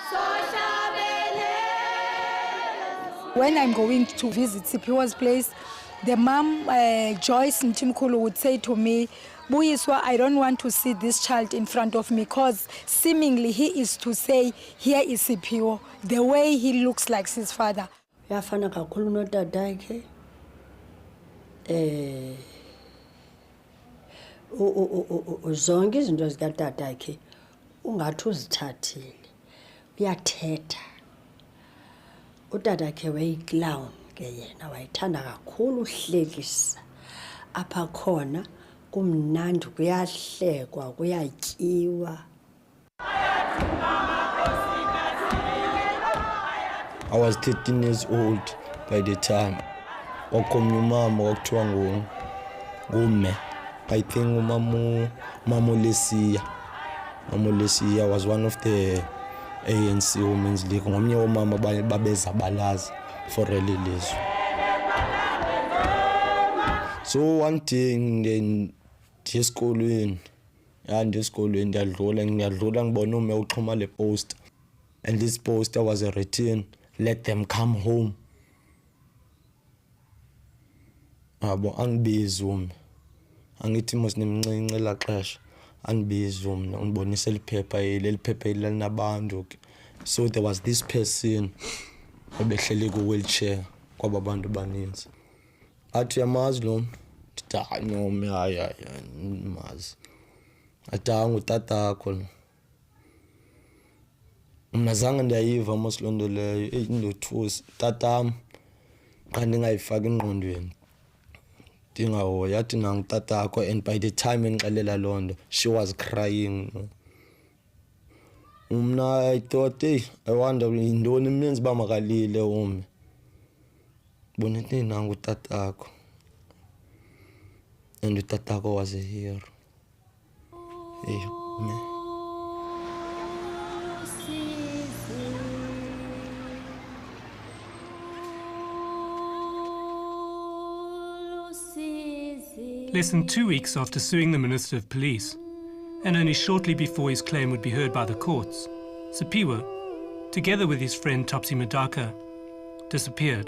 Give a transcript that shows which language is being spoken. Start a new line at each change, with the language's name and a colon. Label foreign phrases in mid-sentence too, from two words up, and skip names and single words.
English: When I'm going to visit Siphiwo's place, The mom, Joyce and Mtimkulu, would say to me, Buyiswa, I don't want to see this child in front of me, because seemingly he is to say, here is Siphiwo, the way he looks like his father.
Xhosa: Uyafana kakhulu notata yakhe. Zonke izinto zikatata yakhe ungathi uzithathile. Uyathetha. Utata yakhe wayeyiclown ke yena, wayethanda kakhulu uhlekisa. Apha khona kumnandi, kuyahlekwa, kuyatyiwa.
English: I was 13 years old by the time.
Xhosa: Wakomnye umama wakuthiwa ngume.
English: I think Mamo Lesia. Mamo Lesia was one of the ANC Women's League.
Xhosa: Ngomnye womama babezabalaza
English: for rally
Xhosa: lizwe.
English: So one day
Xhosa: ndiyesikolweni ndiyadlula ngibona ume uxhuma le
English: poster, and this poster was written, let them come home.
Xhosa: Abo angibizi ume, angithi mos nemncinci la xesha, angibizi ume, ungibonisa liphepha linabantu.
English: So there was this person
Xhosa: obehleli ku-wheelchair kwaba bantu baninzi. Athi uyamazi lo mntu? Ndithi no me hayi ndimazi. Athi ngutatakho lo. Mna zange ndiyayiva mos loo nto leyo, indothusi. Tatam xa ndingayifaki engqondweni ndingahoya, athi nangutatakho,
English: and by the time
Xhosa: endixelela loo nto
English: she was crying.
Xhosa: Mna
English: I thought, I wonder
Xhosa: yintoni imenza uba makalile ume. Bonete nangutatakho.
English: And utatako was a hero. Less than 2 weeks after suing the Minister of Police, and only shortly before his claim would be heard by the courts, Siphiwo, together with his friend Topsy Madaka, disappeared.